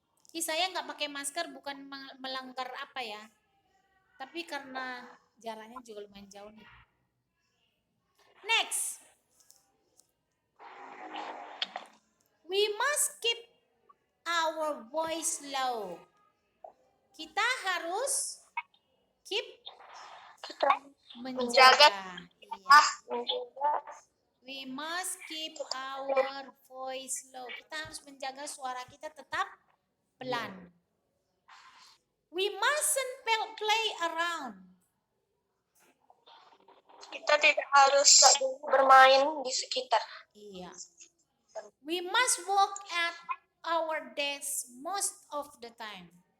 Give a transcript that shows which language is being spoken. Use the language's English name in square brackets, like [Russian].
[Indonesian] Saya nggak pakai masker bukan melanggar apa ya, tapi karena jaraknya juga lumayan jauh nih. [English] Next, we must keep our voice low. [Indonesian] Kita harus keep menjaga. Iya. [English] We must keep our voice low. [Indonesian] Kita harus menjaga suara kita tetap pelan. [English] We mustn't play around. [Indonesian] Kita tidak harus bermain di sekitar. Iya. [English] We must work at our desk most of the time.